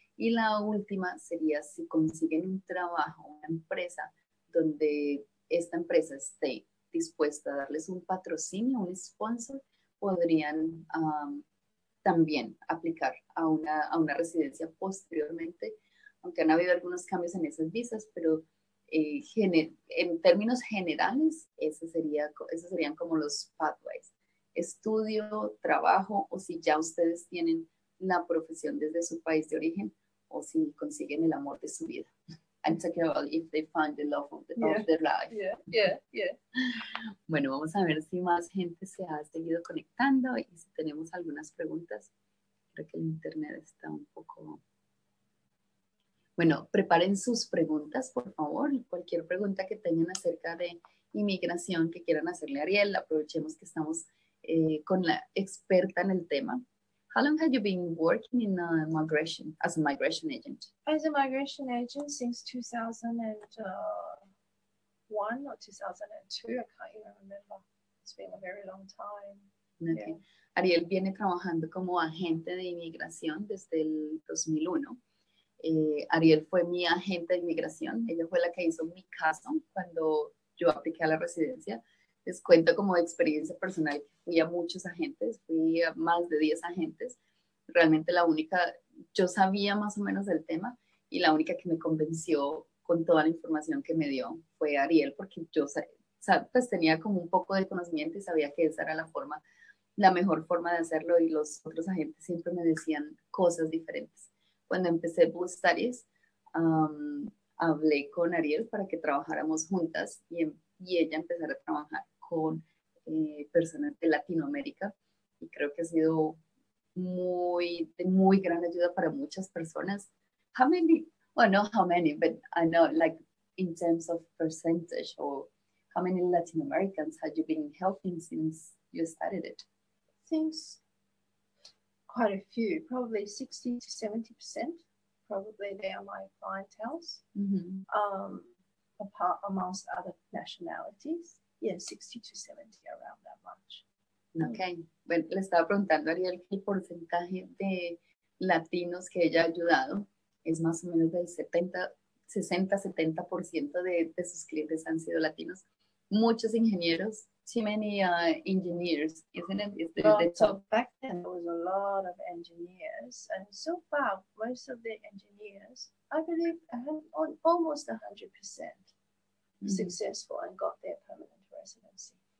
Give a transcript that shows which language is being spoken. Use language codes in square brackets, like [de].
[es] Y la última sería si consiguen un trabajo, una empresa donde esta empresa esté dispuesta a darles un patrocinio, un sponsor, podrían también aplicar a una residencia posteriormente, aunque han habido algunos cambios en esas visas, pero en términos generales, esos serían como los pathways. Estudio, trabajo, o si ya ustedes tienen la profesión desde su país de origen, o si consiguen el amor de su vida. [en] I'm talking about if they find the love of their life. Yeah. [es] Bueno, vamos a ver si más gente se ha seguido conectando y si tenemos algunas preguntas. Creo que el internet está un poco... Bueno, preparen sus preguntas, por favor, y cualquier pregunta que tengan acerca de inmigración que quieran hacerle a Ariel, aprovechemos que estamos con la experta en el tema. [en] How long have you been working in migration, as a migration agent? As a migration agent since 2001 or 2002, I can't even remember. It's been a very long time. Okay. Yeah. [es] Ariel viene trabajando como agente de inmigración desde el 2001. Ariel fue mi agente de inmigración. Ella fue la que hizo mi caso cuando yo apliqué a la residencia. Les cuento como experiencia personal que fui a muchos agentes, fui a más de 10 agentes. Realmente la única, yo sabía más o menos del tema y la única que me convenció con toda la información que me dio fue Ariel, porque yo pues tenía como un poco de conocimiento y sabía que esa era la mejor forma de hacerlo, y los otros agentes siempre me decían cosas diferentes. Cuando empecé Blue Studies, hablé con Ariel para que trabajáramos juntas y ella empezara a trabajar con personas de Latinoamérica, y creo que ha sido de muy gran ayuda para muchas personas. [en] How many, well, not how many, but I know, like, in terms of percentage, or how many Latin Americans have you been helping since you started it? Thanks. Quite a few, probably 60 to 70%. Probably they are my clientels. Mm-hmm. Apart amongst other nationalities. Yeah, 60 to 70, around that much. Ok. [es] Bueno, le estaba preguntando a Ariel que el porcentaje de latinos que ella ha ayudado es más o menos del 60-70% de sus clientes han sido latinos. Muchos ingenieros, [en] too many engineers, isn't it? So back then there was a lot of engineers, and so far most of the engineers, I believe, almost 100% successful and got their permanent residency.